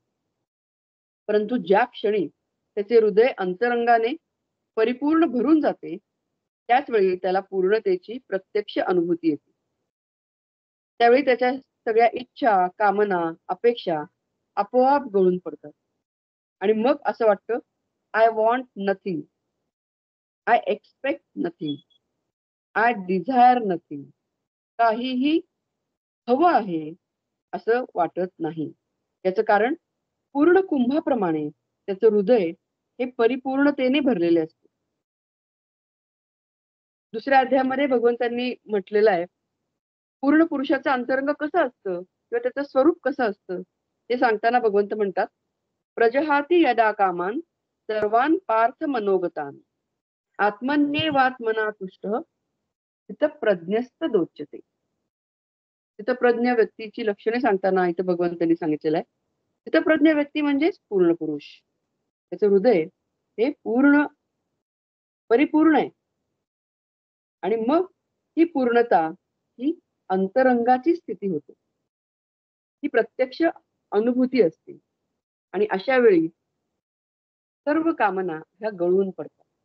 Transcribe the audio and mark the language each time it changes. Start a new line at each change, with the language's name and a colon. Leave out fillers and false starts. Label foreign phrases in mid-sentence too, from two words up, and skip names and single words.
Marathi: परंतु ज्या क्षणी त्याचे हृदय अंतरंगाने परिपूर्ण भरून जाते त्याच वेळी त्याला पूर्णतेची प्रत्यक्ष अनुभूती येते. त्यावेळी त्याच्या सगळ्या इच्छा, कामना, अपेक्षा आपोआप गळून पडतात आणि मग असं वाटतं,
English: I want nothing, I expect nothing, I desire nothing.
Marathi: काहीही हवं आहे असं वाटत नाही. याचं कारण पूर्ण कुंभाप्रमाणे त्याचं हृदय हे परिपूर्णतेने भरलेले असते. दुसऱ्या अध्यायामध्ये भगवंतांनी म्हटलेलं आहे, पूर्ण पुरुषाचं अंतरंग कसं असतं किंवा त्याचं स्वरूप कसं असतं ते सांगताना भगवंत म्हणतात,
Sanskrit: प्रजहाती यदा कामान सर्वान पार्थ मनोगतान आत्मन्येवात्मना तुष्टः स्थितप्रज्ञस्त दोच्यते.
Marathi: स्थितप्रज्ञ व्यक्तीची लक्षणे सांगताना इथं भगवंतांनी सांगितलेलं आहे, स्थितप्रज्ञ व्यक्ती म्हणजेच पूर्ण पुरुष. त्याचं हृदय हे पूर्ण परिपूर्ण आहे आणि मग ही पूर्णता ही अंतरंगाची स्थिती होते, ही प्रत्यक्ष अनुभूती असते आणि अशा वेळी सर्व कामना ह्या गळून पडतात.